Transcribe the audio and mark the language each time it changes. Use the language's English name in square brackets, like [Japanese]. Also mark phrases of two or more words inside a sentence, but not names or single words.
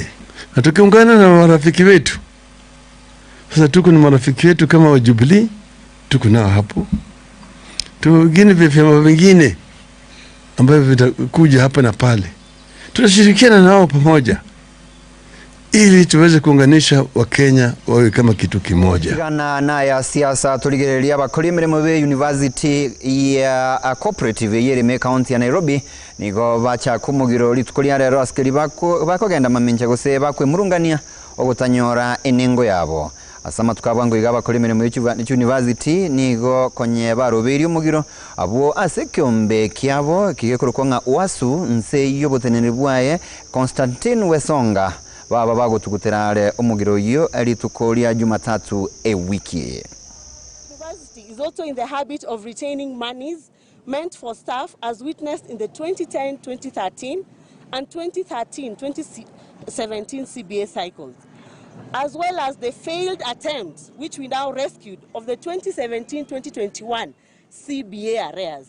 [Swahili] Na tukiungana na marafiki wetu. Sasa tuko na marafiki wetu kama wa Jubilee, tuko nao hapo. Tugine vyama vingine ambavyo vitakuja hapa na pale. Tunashirikiana nao pamoja ili tuweze kuunganisha Wakenya wawe kama kitu kimoja. [Gusii] Gana na ya siasa tuligereria bakori mirimo be University ya cooperative yere county ya Nairobi nigo bacha kumugiro litukoria rero askeri bakogenda mamenje gose bakwe murungania ogutanyora enengo yabo asama tukabwango igaba kuri mirimo University nigo konye baroberi umugiro abo asekyombe kyabo kigekuru nga wasu nse yobotenene bwaye Constantine Wesonga baba bagotuguterare umugiro yo elitukoria [Swahili] Jumatatu wiki. [English] University is also in the habit of retaining monies meant for staff as witnessed in the 2010-2013 and 2013-2017 CBA cycles, as well as the failed attempts, which we now rescued, of the 2017-2021 CBA arrears.